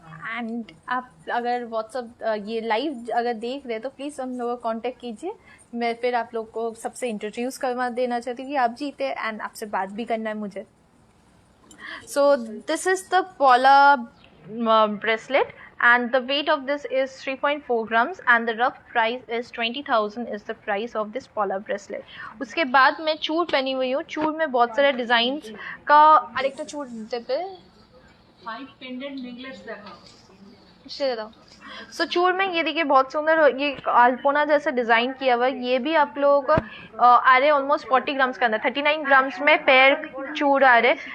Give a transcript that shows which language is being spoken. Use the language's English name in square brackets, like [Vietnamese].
[Hindi] And आप अगर WhatsApp ये लाइव अगर देख रहे तो प्लीज़ हम लोग को कांटेक्ट कीजिए। मैं फिर आप लोग को सबसे इंट्रोड्यूस करवा देना चाहती हूँ कि आप जीते, एंड आपसे बात भी करना है मुझे। [English] So this is the polar bracelet and the weight of this is 3.4 grams and the rough price is 20,000 is the price of this polar bracelet। [Hindi] उसके बाद मैं चूड़ पहनी हुई हूँ। चूड़ में बहुत सारे डिजाइन का अरेक्टा चूड़ पे 5 पेंडेंट नेकलेस देखो। सो चूड़ में ये देखिए बहुत सुंदर ये अल्पोना जैसा डिजाइन किया हुआ है। ये भी आप लोगों को आ रहे ऑलमोस्ट 40 ग्राम्स के अंदर, 39 ग्राम्स में पेयर चूड़ आ रहे।